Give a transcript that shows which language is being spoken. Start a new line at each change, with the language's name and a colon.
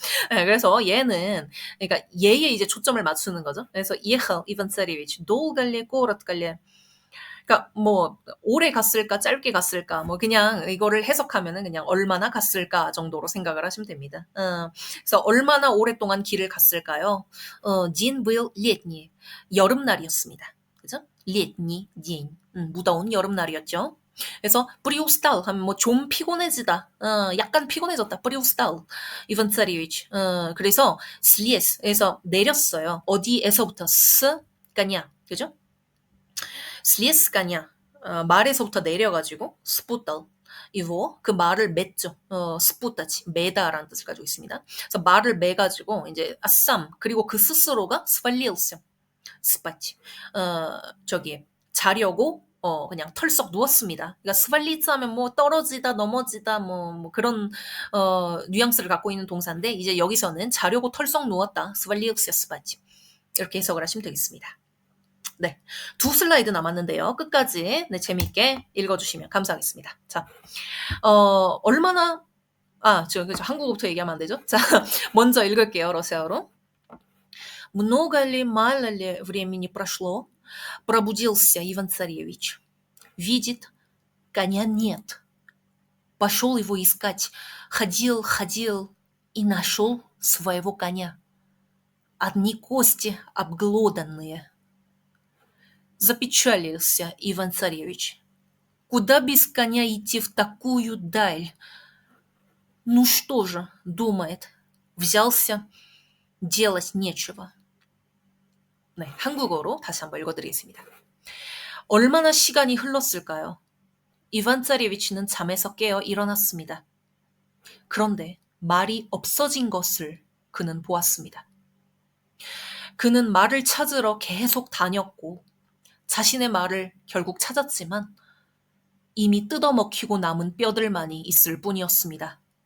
Korean: 네, 그래서 얘는 그러니까 얘에 이제 초점을 맞추는 거죠. 그래서 얘가 이반 짜리에비치 долго 꼬рат갈래 그러니까 뭐 오래 갔을까 짧게 갔을까 뭐 그냥 이거를 해석하면은 그냥 얼마나 갔을까 정도로 생각을 하시면 됩니다. 그래서 얼마나 오랫동안 길을 갔을까요?
Russian: день был летний
Korean: 여름날이었습니다. 그죠?
Russian: летний день
Korean: 무더운 여름날이었죠. 그래서 приустал 하면 뭐 좀 피곤해지다. 약간 피곤해졌다. приустал. 이반 царевич. 그래서 слез 에서 내렸어요. 어디에서부터?
Russian: с коня.
Korean: 그죠?
Russian: слез коня.
Korean: 말에서부터 내려가지고 спутал. 이거 그 말을 맸죠. 스푸타치 매다라는 뜻을 가지고 있습니다. 그래서 말을 매가지고 이제 아쌈 그리고 그 스스로가 свалился. 스파치. 저기 자려고 그냥 털썩 누웠습니다. 그러니까 스발리츠 하면 뭐 떨어지다, 넘어지다 뭐 그런 뉘앙스를 갖고 있는 동사인데 이제 여기서는 자려고 털썩 누웠다. 스발리우스야 스파치. 이렇게 해석을 하시면 되겠습니다. 네. 두 슬라이드 남았는데요. 끝까지 네, 재미있게 읽어주시면 감사하겠습니다. 자, 얼마나 저 한국어부터 얘기하면 안 되죠? 자, 먼저 읽을게요. 러시아어로.
Russian: Много ли, мало ли времени прошло, пробудился Иван-царевич. Видит, коня нет. Пошел его искать. Ходил, ходил и нашел своего коня. Одни кости обглоданные. Запечалился Иван-царевич. Куда без коня идти в такую даль? Ну что же, думает, взялся, делать нечего.
Korean: 네, 한국어로 다시 한번 읽어드리겠습니다. 얼마나 시간이 흘렀을까요? 이반 짜리비치는 잠에서 깨어 일어났습니다. 그런데 말이 없어진 것을 그는 보았습니다. 그는 말을 찾으러 계속 다녔고 자신의 말을 결국 찾았지만 이미 뜯어먹히고 남은 뼈들만이 있을 뿐이었습니다.